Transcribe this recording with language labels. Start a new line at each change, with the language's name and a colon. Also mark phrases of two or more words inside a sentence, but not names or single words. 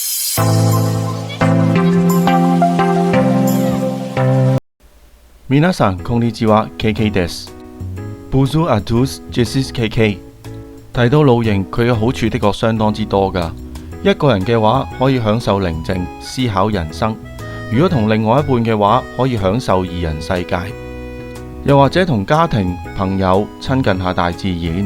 Japanese: 皆さんこんにちは KK です。
French: Bonjour à tous, je suis KK。
Cantonese: 提到露營，佢嘅好處的確相當之多㗎。一個人嘅話，可以享受寧靜，思考人生；如果同另外一半嘅話，可以享受二人世界；又或者同家庭、朋友親近下大自然。